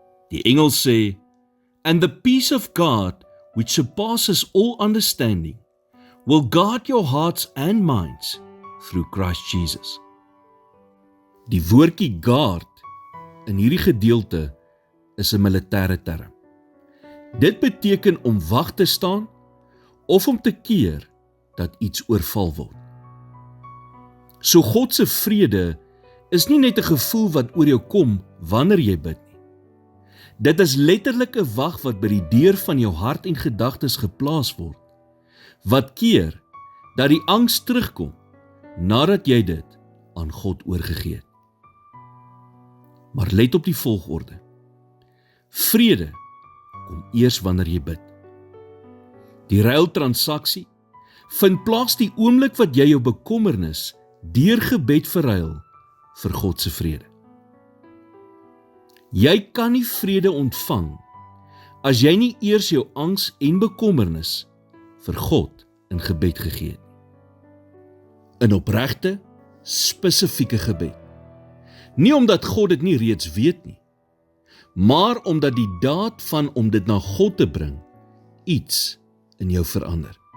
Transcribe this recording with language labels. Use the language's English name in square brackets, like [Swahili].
[Afrikaans] Die engel sê, [English] And the peace of God, which surpasses all understanding, will guard your hearts and minds through Christ Jesus. [Afrikaans] Die woordjie guard in hierdie gedeelte is 'n militêre term. Dit beteken om wag te staan of om te keer dat iets oorval word. So God se vrede is nie net 'n gevoel wat oor jou kom wanneer jy bid nie. Dit is letterlik 'n wag wat by die deur van jou hart en gedagtes geplaas word, wat keer dat die angs terugkom nadat jy dit aan God oorgegee het. Maar let op die volgorde. Vrede kom eers wanneer jy bid. Die ruiltransaksie vind plaas die oomblik wat jy jou bekommernis deur gebed verruil vir God se vrede. Jy kan nie vrede ontvang as jy nie eers jou angs en bekommernis vir God in gebed gegee het. In opregte, spesifieke gebed. Nie omdat God dit nie reeds weet nie, maar omdat die daad van om dit na God te bring iets in jou verander.